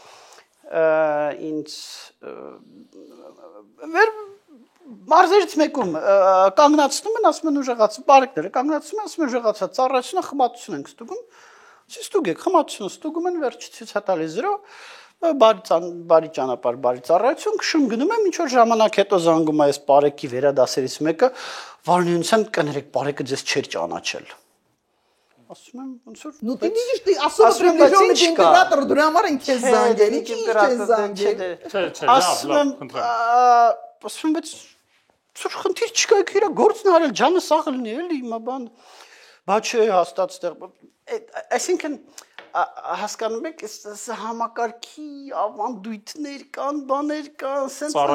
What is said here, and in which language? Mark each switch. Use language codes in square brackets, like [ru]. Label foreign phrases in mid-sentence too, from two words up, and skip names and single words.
[hy] ինձ մարզերից մեկում կանգնացնում են, ասում են ուժեղացում, բարեկները կանգնացնում են, ասում են ուժեղացած, ծառայությունը խմատություն ենք ստուգում, ստուգեք, խմատությունը ստուգում են, վերջի ցույց է տալիս 0 բարի ճանապարհ, բարի ծառայություն, քշում գնում եմ, ինչ որ ժամանակ հետո զանգում է այս բարեկի վերադասերից մեկը, վարնյունության կներեք, բարեկը ձեզ չէր ճանաչել։ Ասում եմ, ոնց որ [ru] Ну ты видишь, ты особо приближенный к императору, [hy] դրա համար են քեզ զանգել, ինչի քեզ զանգել։ Ասում եմ, բայց ծուր խնդիր չկա, իր գործն արել, ջանը սաղ լինի, էլի հիմա բան, բա չէ, հաստատ ստեղ, այսինքն հասկանում եք, այս համակարգի ավանդույթներ կան, բաներ կան, սենց